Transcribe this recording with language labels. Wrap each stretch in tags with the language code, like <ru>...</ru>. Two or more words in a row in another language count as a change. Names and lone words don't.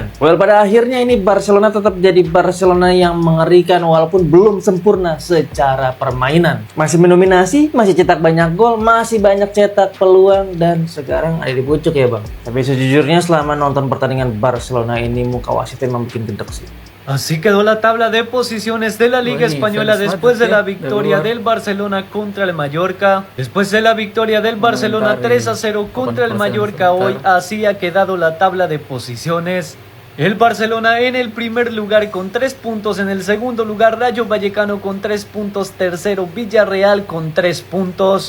<id>Well, pada akhirnya ini Barcelona tetap jadi Barcelona yang mengerikan walaupun belum sempurna secara permainan. Masih mendominasi, masih cetak banyak gol, masih banyak cetak peluang, dan sekarang ada di pucuk ya, Bang. Tapi sejujurnya selama nonton pertandingan Barcelona ini, muka wasitnya memang bikin gedek sih.</id> <es>Así quedó la tabla de posiciones de la Liga Española después de la victoria del Barcelona contra el Mallorca. Después de la victoria del Barcelona 3-0 contra el Mallorca hoy, así ha quedado la tabla de posiciones. El Barcelona en el primer lugar con 3 puntos, en el segundo lugar Rayo Vallecano con 3 puntos, tercero Villarreal con 3 puntos.</es>